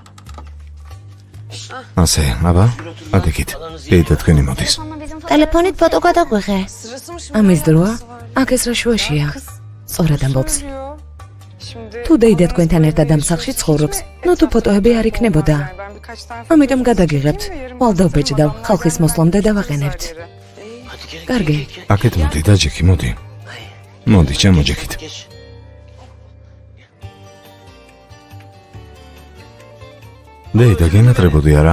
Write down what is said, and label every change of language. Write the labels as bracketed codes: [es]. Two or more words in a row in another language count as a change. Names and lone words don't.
[ka] ასე, აბა, ადექით. დეიდა თქვენი მოდის. ტელეფონით ფოტო გადაგვიღე. ამის დროა, აქ ეს რა შუაშია. სწორად ამბობს. თუ დეიდა თქვენთან ერთად ამ სახლში ცხოვრობს, ნუ თუ ფოტოები არ იქნებოდა. [tr] Ben birkaç tane [ka] ამიტომ გადაგიღებთ. ვალ დავბეჭდავ, ხალხის მოსვლამდე დავაყენებთ. კარგი. აქეთ მოდი, დაჯექი, მოდი. მოდი, ჩამოჯექით. დეიდა, გენატრებოდი არა?